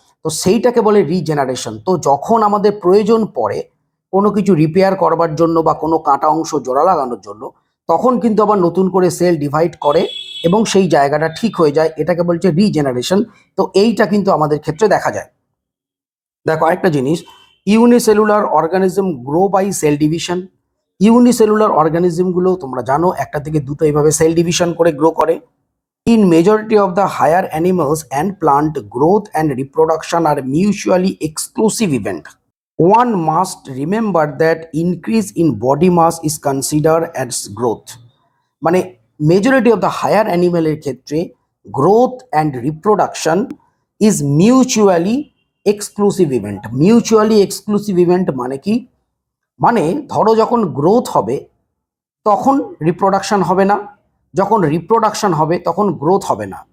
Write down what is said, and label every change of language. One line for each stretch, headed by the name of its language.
Bangla: তো সেইটাকে বলে রিজেনারেশন। তো যখন আমাদের প্রয়োজন পড়ে কোনো কিছু রিপেয়ার করবার জন্য বা কোনো কাটা অংশ জোড়া লাগানোর জন্য, তখন কিন্তু আবার নতুন করে সেল ডিভাইড করে এবং সেই জায়গাটা ঠিক হয়ে যায়, এটাকে বলছে রিজেনারেশন। তো এইটা কিন্তু আমাদের ক্ষেত্রে দেখা যায়। দেখো আরেকটা জিনিস,
English: Unicellular organism grow by cell division.
Bangla: Unicellular অর্গানিজমগুলো তোমরা জানো একটা থেকে দুটো এইভাবে সেল ডিভিশন করে গ্রো করে।
English: In majority of the higher animals and plant, growth and reproduction are mutually exclusive event. One must remember that increase in body mass is considered as growth.
Bangla: মানে
English: Majority of the higher অ্যানিমেলের ক্ষেত্রে growth and reproduction is mutually exclusive event.
Bangla: Mutually exclusive event মানে কি? মানে ধরো যখন growth হবে তখন reproduction হবে না, যখন রিপ্রোডাকশন হবে তখন গ্রোথ হবে না।